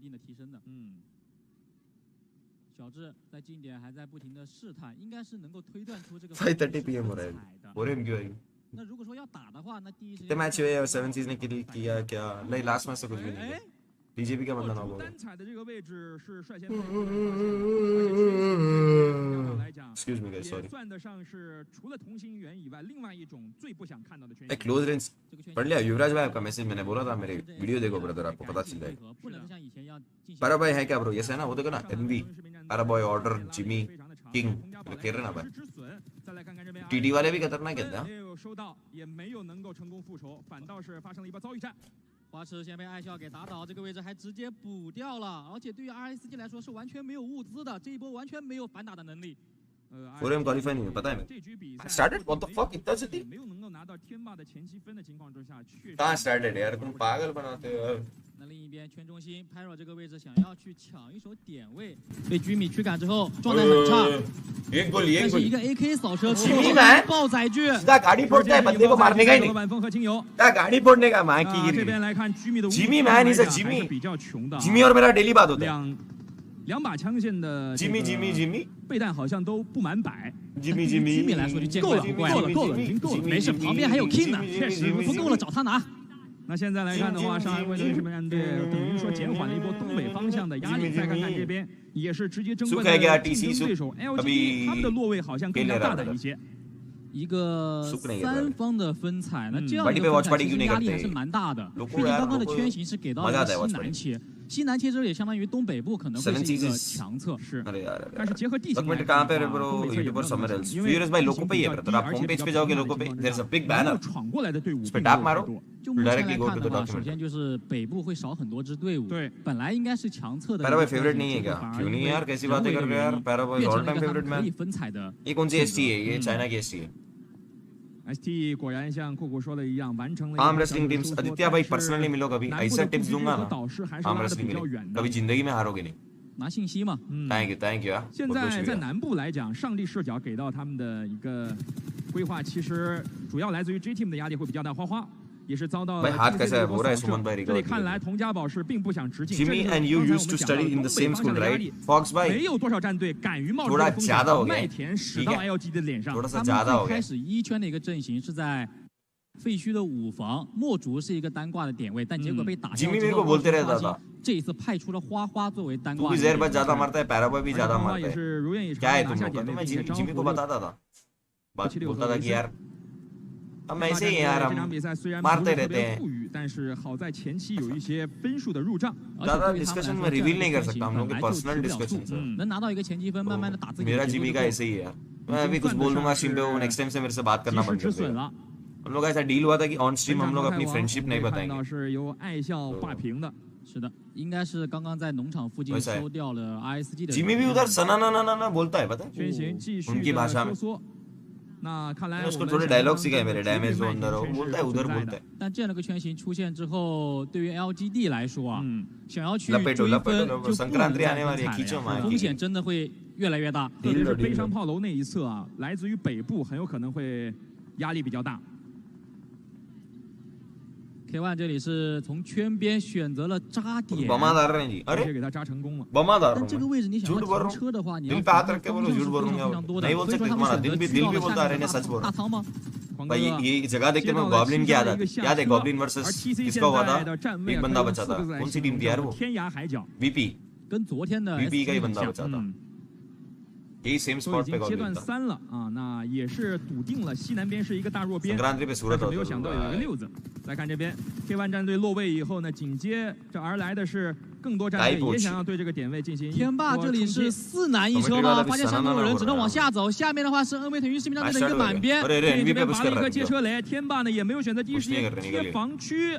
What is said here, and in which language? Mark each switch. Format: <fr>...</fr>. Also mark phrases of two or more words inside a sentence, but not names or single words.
<hi>5:30 PM हो रहा है, 4M क्यों आएगी? कितने मैच हुए और 7 सीज ने किया क्या? नहीं लास्ट मैच से कुछ भी नहीं किया। DJP का बंदा ना बोलो।</hi> <en>Excuse me guys, sorry।</en> <hi>एक</hi> <en>close range</en> <hi>पढ़ लिया युवराज भाई, आपका मैसेज मैंने बोला था मेरे वीडियो देखो ब्रदर, आपको पता चल जाएगा। पारा भाई है क्या ब्रो? यस है ना, वो देखो ना एमवी पारा बॉय ऑर्डर जिमी किंग खेल रहे ना भाई। टीडी वाले भी खतरनाक खेलते हैं।</hi> <zh>花池先被爱笑给打倒，这个位置还直接补掉了，而且对于 RSG 来说是完全没有物资的，这一波完全没有反打的能力。</zh> <hi>4M क्वालिफाई नहीं है, पता है मैं।</hi> <en>Started what the fuck</en> <hi>इतना जल्दी? कहाँ started यार, तुम पागल बनाते हो यार।</hi> <zh>那另一边圈中心 Pyro 这个位置想要去抢一手点位，被居米驱赶之后状态很差。但是一个 AK 扫射爆载具，</zh> <hi>गाड़ी फोड़ता है, बंदे को मारने का ही नहीं। गाड़ी फोड़ने का मां की जिमी</hi> <en>man is a Jimmy</en> <hi>और मेरा डेली बात होता है।</hi> <zh>2 把枪线的 जिमी 备弹好像都不满百。 जिमी 居米来说就见怪不怪了，够了，已经够了。没事，旁边还有 King 呢，确实不够了找他拿。那现在来看的话，上海卫队什么战队等于说减缓了一波东北方向的压力。再看看这边，也是直接争冠的竞争对手 LGD， 他们的落位好像更加大胆一些。一个3方的分彩，那这样一个分彩其实压力还是蛮大的。毕竟刚刚的圈形是给到了西南切，西南切这也相当于东北部可能会是一个强侧。是，但是结合地形来看的话，因为</zh> <hi>लोगों पे ही है ब्रदर, आप</hi> <en>home page</en> <hi>पे जाओगे लोगों पे</hi> <en>there is a big banner</en> <zh>闯过来的队伍</zh> <hi>उस पे टैप मारो</hi> <zh>就目前来看的话，首先就是北部会少很多支队伍。对，本来应该是强侧的。</zh> <hi>पैराबॉय फेवरेट नहीं है क्या? क्यों नहीं यार, कैसी बातें कर रहे हो यार? पैराबॉय</hi> <en>all time favorite man.</en> <hi>ये कौन सी एसटी है? ये चाइना की एसटी है।</hi> <zh>ST 果然像酷酷说的一样，完成了。</zh> <en>arm wrestling teams</en> <hi>आदित्य भाई पर्सनली मिलो कभी, ऐसा टिप्स दूंगा ना।</hi> <en>arm wrestling</en> <hi>मिलो, कभी जिंदगी में हारोगे नहीं।</hi> <zh>拿信息嘛。</zh> <en>Thank you 啊。</en> <zh>现在在南部来讲，上帝视角给到他们的一个规划，其实主要来自于 J Team 的压力会比较大。花花也是遭到了 这里看来，佟家堡是并不想直进。</zh> <en>Jimmy and you used to study in the same school, right?</en> <hi>Fox भाई</hi> <zh>没有多少战队敢于冒这个风险，把麦田使到 LG 的脸上。他们最开始一圈的一个阵型是在废墟的5房，墨竹是一个单挂的点位，但结果被打掉之后，这一次派出了花花作为单挂。</zh> <hi>ज़ेर बस ज़्यादा मारता है, पैराबॉय भी ज़्यादा मारता है। क्या है तुम लोग का? तो मैं जिमी को बताता था, बोलता था कि यार हम ऐसे ही यार हम मारते रहते हैं।</hi> <zh>但是好在前期有一些分数的入账。</zh> <hi>ज़्यादा डिस्कशन में रिवील नहीं कर सकता, हम लोग के</hi> <en>personal discussion</en> <hi>से।</hi> <zh>能拿到一个前期分，慢慢的打自己。</zh> <hi>मेरा जिमी का ऐसे ही है, मैं अभी कुछ बोल दूंगा स्ट्रीम पे, वो</hi> <en>next time</en> <hi>से मेरे से बात करना बंद कर देगा। हम लोग ऐसा डील हुआ था कि</hi> <en>on stream</en> <hi>हम लोग अपनी फ्रेंडशिप नहीं बताएंगे।</hi> <zh>是由爱笑画屏的。是的，应该是刚刚在农场附近收掉了 RSG 的。</zh> <hi>जिमी भी उधर सना ना ना ना बोलता है, पता है? उनकी भाषा में।</hi> <zh>那看来</zh> <hi>उसको थोड़े डायलॉग सिखाए मेरे,</hi> <en>damage zone</en> <hi>अंदर हो बोलता है, उधर बोलता है।</hi> <zh>但这样的一个圈形出现之后，对于 LGD 来说啊，想要去追分就不能再踩了，风险真的会越来越大。特别是悲伤炮楼那一侧啊，来自于北部，很有可能会压力比较大。 K1这里是从圈边选择了扎点，而给他扎成功了。但这个位置你想要停车的话，你要方向是非常多的，所以说他们选择去到了下面大仓吗？</zh> <hi>भाई ये जगह देख के मैं गॉब्लिन की आदत याद है गॉब्लिन वर्सेस किसका हुआ था एक बंदा बचा था कौन सी टीम थी यार वो वीपी</hi> <zh>跟昨天的</zh> <hi>वीपी का ही बंदा बचा था यही</hi> <en>same spot</en> <hi>पे</hi> <zh>阶段</zh> <hi>गॉब्लिन था</hi> <zh>3 了啊，那也是笃定了西南边是一个大弱边，</zh> <hi>संक्रांति पे सूरत</hi> <zh>没有想到有一个六子。来看这边 K1战队落位以后呢，紧接着而来的是更多战队也想要对这个点位进行。天霸这里是4男1车吗？发现上面有人，只能往下走。下面的话是 NV 腾讯视频战队的一个满边，这边拔了一颗接车雷，天霸呢也没有选择第一时间贴防区，</zh>